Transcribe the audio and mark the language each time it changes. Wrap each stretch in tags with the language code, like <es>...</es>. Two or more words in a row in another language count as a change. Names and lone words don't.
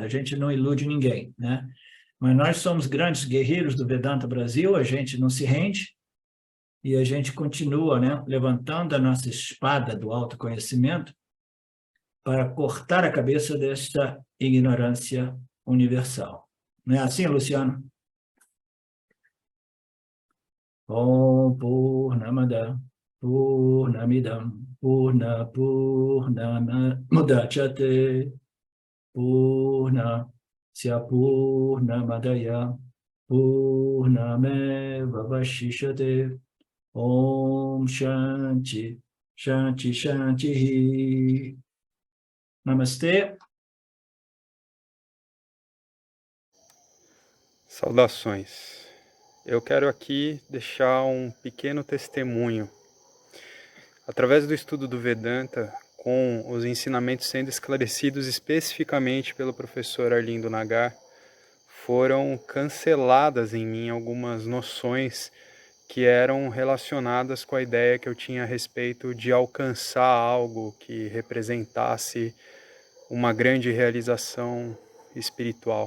<pt>A gente não ilude ninguém, né? Mas nós somos grandes guerreiros do Vedanta Brasil, a gente não se rende e a gente continua, né, levantando a nossa espada do autoconhecimento para cortar a cabeça desta ignorância universal. Não é assim, Luciano?</pt> <sa>ॐ पूर्णमद पूर्णमिदम् पूर्णमुदच्यते पूर्णस्य पूर्णमादाय पूर्णमेव वशिषते. ॐ शान्ति शान्ति शान्ति.</sa> <pt>Namastê. Saudações. Eu quero aqui deixar um pequeno testemunho. Através do estudo do Vedanta, com os ensinamentos sendo esclarecidos especificamente pelo professor Arlindo Nagar, foram canceladas em mim algumas noções que eram relacionadas com a ideia que eu tinha a respeito de alcançar algo que representasse uma grande realização espiritual.</pt>